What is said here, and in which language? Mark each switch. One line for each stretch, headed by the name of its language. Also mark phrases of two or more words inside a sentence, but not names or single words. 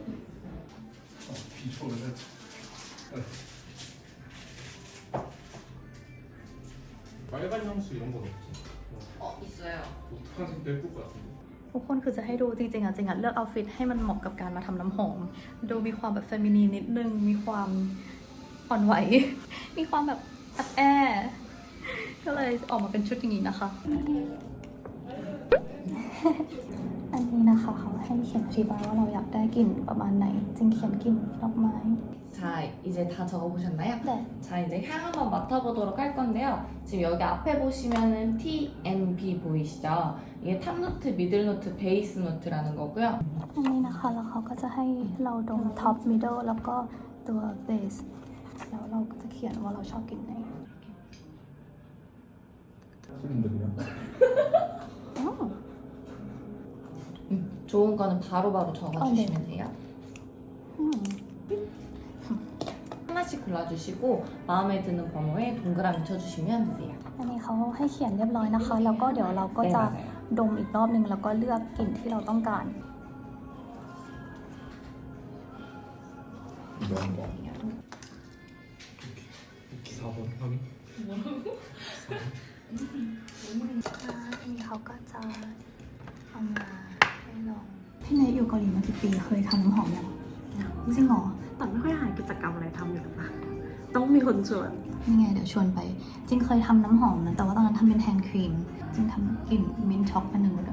Thai: ทุกคนคือจะให้ดูจริงๆเลือกเอาท์ฟิตให้มันเหมาะกับการมาทำน้ำหอมดูมีความแบบเฟมินีนนิดนึงมีความอ่อนไหวมีความแบบแอบก็เลยออกมาเป็นชุดอย่างนี้นะคะ อันนี้นะคะเขาให้เขียนอธิบายว่าเราอยากได้กลิ่นประมาณไหนจึงเขียนกลิ่นดอกไม้
Korean: 자이제다적어보셨나요? 네. 자 이제 향 한번 맡아보도록 할 건데요. 지금 여기 앞에 보시면은 TNB 보이시죠? 이게 탑노트, 미들노트, 베이스노트라는 거고요.
Thai: อันนี้นะคะแล้วเขาก็จะให้เราดม
English: top middle
Thai: แล้วก็ตัวเบสแล้วเราก็จะเขียนว่าเราชอบกลิ่นไหน
Korean: 좋은 거는 바로바로 적어주시면 돼요. 하나씩 골라주시고 마음에 드는 번호에 동그라미 쳐주시면 돼요.
Thai: อันนี้เขาให้เขียนเรียบร้อยนะคะแล้วก็เดี๋ยวเราก็จะดมอีกรอบนึงแล้วก็เลือกกลิ่นที่เราต้องการ
Korean: 기사 번 확인.
Thai: อันนี้เขาก็จะเอามาให้ลองพี่เนยอยู่เกาหลีมากี่ปีเคยทำน้ำหอมยังจริงเหรอ แต่ไม่ค่อยหากิจกรรมอะไรทำอยู่ปะต้องมีคนชวน นี่ไงเดี๋ยวชวนไปจริงเคยทำน้ำหอมนะแต่ว่าตอนนั้นทำเป็น
English: hand cream
Thai: จริงทำกลิ่น
English: mint choc
Thai: อันหนึ่งเลย